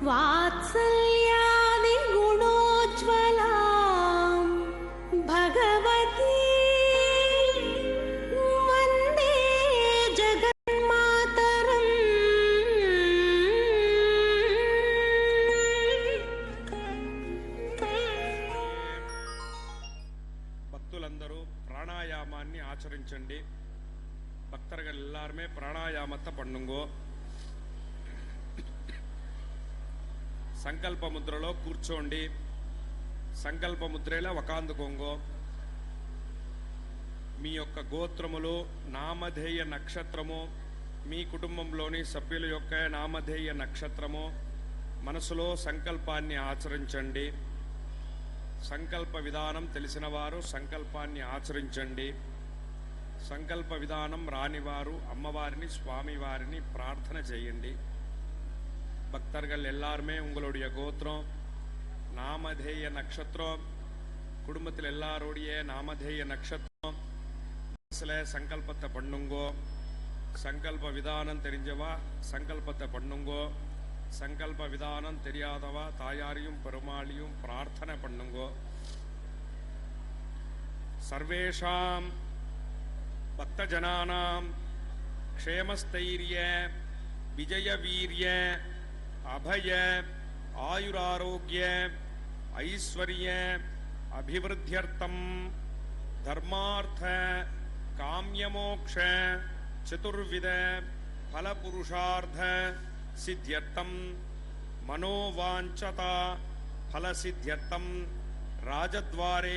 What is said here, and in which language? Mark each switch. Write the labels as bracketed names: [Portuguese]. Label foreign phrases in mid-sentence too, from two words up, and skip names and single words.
[Sanskrit] वात्सल्यादि गुणोज्ज्वलां भगवती वन्दे जगन्मातरम्। [Telugu] భక్తులందరూ ప్రాణాయామాన్ని ఆచరించండి. [Tamil] భక్తர்கள் எல்லாருமே பிராணாயாமத்தை பண்ணுங்கோ. [Telugu] సంకల్ప ముద్రలో కూర్చోండి. సంకల్ప ముద్రలో ఒకాందుకోంగో. మీ యొక్క గోత్రములు, నామధేయ నక్షత్రము, మీ కుటుంబంలోని సభ్యుల యొక్క నామధేయ నక్షత్రము మనసులో సంకల్పాన్ని ఆచరించండి. సంకల్ప విధానం తెలిసిన వారు సంకల్పాన్ని ఆచరించండి. సంకల్ప విధానం రానివారు అమ్మవారిని, స్వామివారిని ప్రార్థన చేయండి. [Tamil] பக்தர்கள் எல்லாருமே உங்களுடைய கோத்திரம், நாமதேய நட்சத்திரம், குடும்பத்தில் எல்லாருடைய நாமதேய நட்சத்திரம் மனசுல சங்கல்பத்தை பண்ணுங்கோ. சங்கல்ப விதானம் தெரிஞ்சவா சங்கல்பத்தை பண்ணுங்கோ. சங்கல்ப விதானம் தெரியாதவா தாயாரையும் பெருமாளையும் பிரார்த்தனை பண்ணுங்கோ. [Sanskrit] सर्वेषां भक्तजनानां क्षेमस्थैर्य विजयवीर्य अभय आयुरारोग्य ऐश्वर्य अभिवृद्ध्यर्थम धर्मार्थ काम्यमोक्ष चतुर्विध फलपुरुषार्थ सिद्ध्यर्थम मनोवांछता फलसिद्ध्यर्थम राजद्वारे